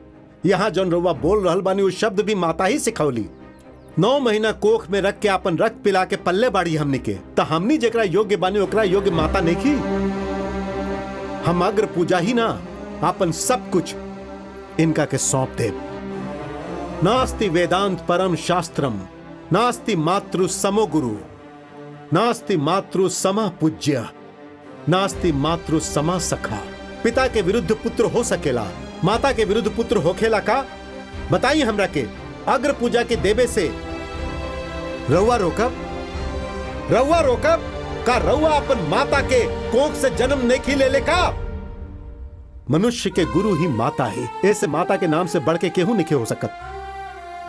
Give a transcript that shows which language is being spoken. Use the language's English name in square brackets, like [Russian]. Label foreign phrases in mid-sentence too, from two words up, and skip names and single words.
[Bhojpuri] यहाँ जौन रउआ बोल रहल बानी वो शब्द भी माता ही सिखौली। 9 महीना कोख में रख के अपन रक्त पिला के पल्ले बाड़ी हमनी के, त हमनी जेकरा योग्य बानी ओकरा योग्य माता नहीं की। हम अग्र पूजा ही ना, अपन सब कुछ इनका के सौंप दे। [Sanskrit] नास्ति वेदांत परम शास्त्रम, नास्ति मातृ समो गुरु, नास्ति मातृ समा पूज्य, नास्ति मातृ समा सखा। [Bhojpuri] पिता के विरुद्ध पुत्र हो सकेला, माता के विरुद्ध पुत्र होखेला का? बताइए हमरा के। अग्र पूजा के देवे से रउआ रोकब? रउआ रोकब का? रउआ अपन माता के कोख से जन्म नहीं ले ले का? मनुष्य के गुरु ही माता है, ऐसे माता के नाम से बढ़ के केहू नहीं हो सकत।